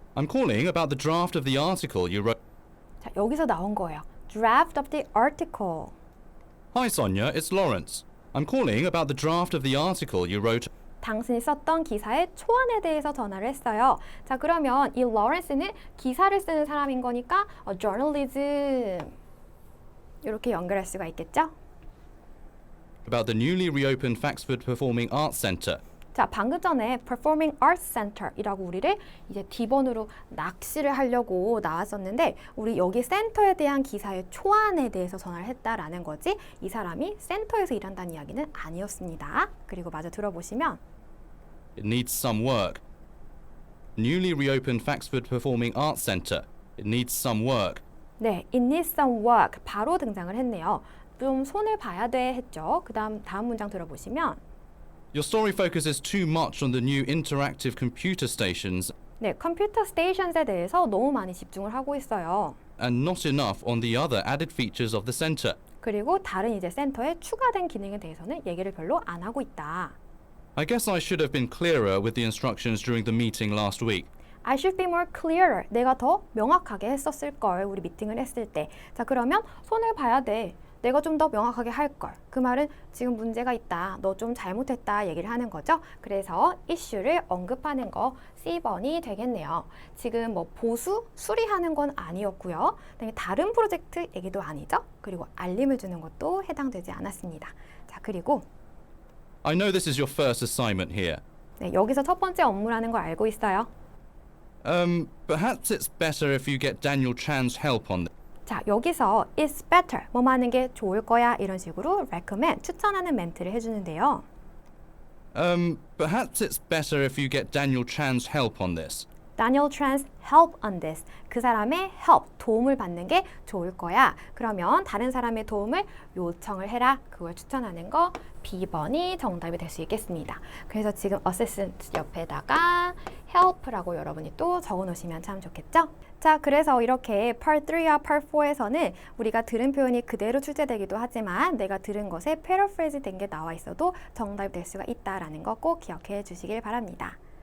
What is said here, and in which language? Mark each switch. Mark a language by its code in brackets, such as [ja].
[en] I'm calling about the draft of the article you wrote. [ko] 자, 여기서 나온 거예요. [en] Draft of the article. Hi Sonia, it's Lawrence. I'm calling about the draft of the article you wrote. [ko] 당신이 썼던 기사의 초안에 대해서 전화를 했어요. 자, 그러면 이 Lawrence는 기사를 쓰는 사람인 거니까 journalism 이렇게 연결할 수가 있겠죠? [en] About the newly reopened Faxford Performing Arts Centre. [ko] 자, 방금 전에 Performing Arts Center이라고 우리를 이제 D번으로 낚시를 하려고 나왔었는데 우리 여기 센터에 대한 기사의 초안에 대해서 전화를 했다라는 거지 이 사람이 센터에서 일한다는 이야기는 아니었습니다. 그리고 마저 들어보시면 [en] It needs some work. Newly reopened Faxford Performing Arts Centre. It needs some work. [ko] 네, [en] it needs some work [ko] 바로 등장을 했네요. 좀 손을 봐야 돼 했죠. 다음 문장 들어보시면 [en] Your story focuses too much on the new interactive computer stations [ko] 네, 컴퓨터 스테이션에 대해서 너무 많이 집중을 하고 있어요. [en] and not enough on the other added features of the centre. [ko] 그리고 다른 이제 센터에 추가된 기능에 대해서는 얘기를 별로 안 하고 있다. [en] I guess I should have been clearer with the instructions during the meeting last week. I should be more clearer. [ko] 내가 더 명확하게 했었을 걸. 우리 미팅을 했을 때. 자, 그러면 손을 봐야 돼. 내가 좀 더 명확하게 할 걸. 그 말은 지금 문제가 있다. 너 좀 잘못했다 얘기를 하는 거죠. 그래서 issue를 언급하는 거 C번이 되겠네요. 지금 뭐 보수, 수리하는 건 아니었고요. 그다음에 다른 프로젝트 얘기도 아니죠. 그리고 알림을 주는 것도 해당되지 않았습니다. 자, 그리고 [en] I know this is your first assignment here. [ko] 네, 여기서 첫 번째 업무라는 걸 알고 있어요. [en] Perhaps it's better if you get Daniel Chan's help on this. [ko] 자, 여기서 [en] it's better, [ko] 뭐 하는 게 좋을 거야 이런 식으로 recommend, 추천하는 멘트를 해주는데요. [en] Perhaps it's better if you get Daniel Chan's help on this. Daniel Chan's help on this. [ko] 그 사람의 help, 도움을 받는 게 좋을 거야. 그러면 다른 사람의 도움을 요청을 해라. 그걸 추천하는 거 B번이 정답이 될 수 있겠습니다. 그래서 지금 assistant 옆에다가 help라고 여러분이 또 적어 놓으시면 참 좋겠죠? 자, 그래서 이렇게 Part 3와 Part 4에서는 우리가 들은 표현이 그대로 출제되기도 하지만 내가 들은 것에 paraphrase 된 게 나와 있어도 정답이 될 수가 있다라는 거 꼭 기억해 주시길 바랍니다.